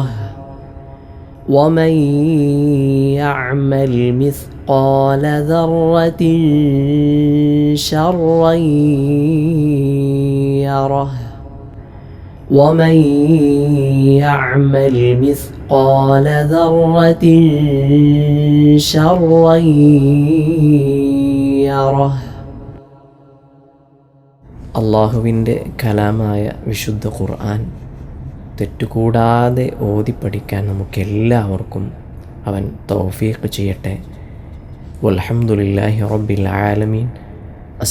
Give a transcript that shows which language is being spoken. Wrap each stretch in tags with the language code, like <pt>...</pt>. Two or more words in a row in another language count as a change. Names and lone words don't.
<ar>ومن يعمل مثقال ذرة شرا يره. ومن يعمل مثقال ذرة شرا يره.</ar> <ml>അള്ളാഹുവിൻ്റെ കലാമായ വിശുദ്ധ ഖുർആൻ തെറ്റുകൂടാതെ ഓതി പഠിക്കാൻ നമുക്കെല്ലാവർക്കും അവൻ തൗഫീഖ് ചെയ്യട്ടെ.</ml> <ar>والحمد لله رب العالمين.</ar>